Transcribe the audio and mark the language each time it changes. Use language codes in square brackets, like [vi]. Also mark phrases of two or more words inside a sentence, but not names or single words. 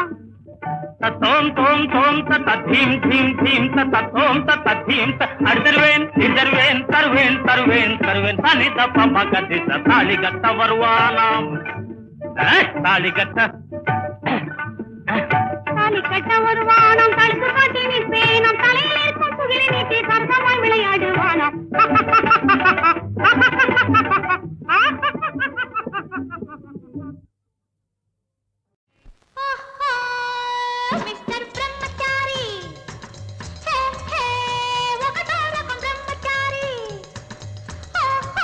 [ta] தத்தோம் தோம் தோம் தத்த தீம் தீம் தீம் தத்த தோம் தத்த தீம் அடிதருவேன் இந்தருவேன் தருவேன் தருவேன் தருவேன் தனி தப்ப பகதி தாலி கட்ட வருவானாம் தாலி கட்ட தாலி கட்ட வருவானாம் தடுக்கு காட்டி நிற்பேனாம் தலையில் இருக்கும் புகிலை நீட்டி சப்தமாய் விளையாடுவானாம் [te] మిస్టర్ బ్రహ్మచారి హే హే ఒకటో రకం బ్రహ్మచారి ఓహో